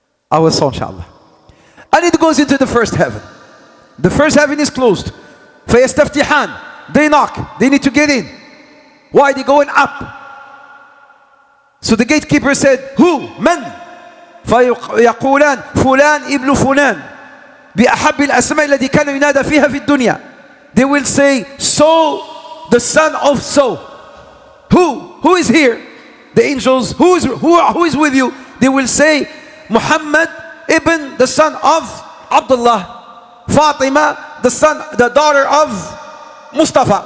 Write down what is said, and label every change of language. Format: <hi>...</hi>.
<en>Our soul, inshallah. And it goes into the first heaven. The first heaven is closed.</en> <ar>فَيَسْتَفْتِحَانِ.</ar> <en>They knock, they need to get in. Why are they going up? So the gatekeeper said, who?</en> <ar>من? فيقولان فلان ابن فلان بأحب الأسماء التي كان ينادى فيها في الدنيا.</ar> <en>They will say, so, the son of so. Who is here? The angels, who is with you? They will say, Muhammad ibn, the son of Abdullah. Fatima, the daughter of Mustafa.</en>